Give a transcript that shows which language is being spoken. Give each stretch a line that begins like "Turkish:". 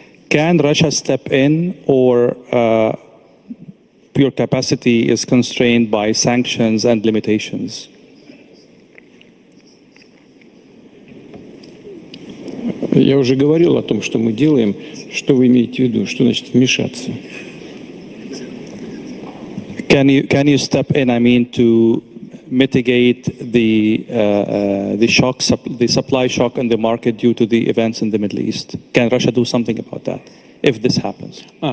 English: Can Russia step in, or your capacity is constrained by sanctions and limitations?
Russian: Я уже говорил о том, что мы делаем. Что вы имеете в виду? Что значит вмешаться?
English: Can you step in? I mean, to mitigate the supply shock in the market due to the events in the Middle East. Can Russia do something about that if this happens?